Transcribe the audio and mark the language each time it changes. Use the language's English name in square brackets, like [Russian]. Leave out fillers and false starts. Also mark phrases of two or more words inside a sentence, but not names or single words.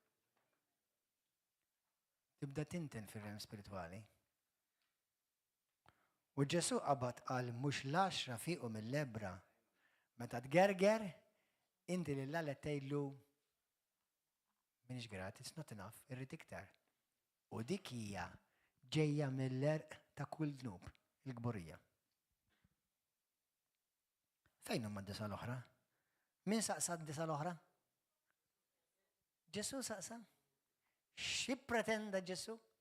[Maltese] Tibda tinten fir-realm spiritwali. U Ġesu qabad qal mhux l-10 fiqu mill-lebra meta tgerger inti lil Alla tgħidlu minix grat, [English] it's not enough, [Maltese] irrid iktar. U dik hija ġejja mill-erq ta' kull dnub, il-gburija. Fejn huma d-disa l-oħra? Min saqsa d-disa l-oħra? Ġesu saqsa? Xi pretenda Ġesu?